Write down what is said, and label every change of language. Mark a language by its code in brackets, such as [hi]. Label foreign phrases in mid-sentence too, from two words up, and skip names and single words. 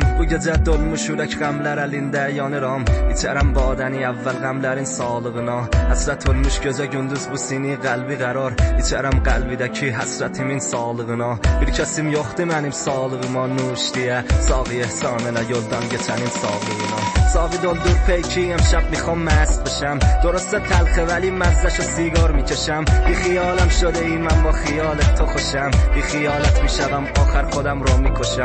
[az] Bu gecə dolmuş ürək qəmlər əlində yanıram. İçərəm badəni əvvəl qəmlərin sağlığına. Həsrət olmuş gözə gündüz bu sini qəlbi qərar. İçərəm qəlbidəki həsrətimin sağlığına. Bir kəsim yoxdur mənim sağlığıma nuş deyə. Sağı ehsanına yoldan geçənin sağlığına. Savi doldur peyki [fa] امشب میخوام مست بشم درسته تلخه ولی مزهشو سیگار میکشم بی خیالم شده ای من با خیالت تو خوشم بی خیالت میشم آخر خودم رو میکشم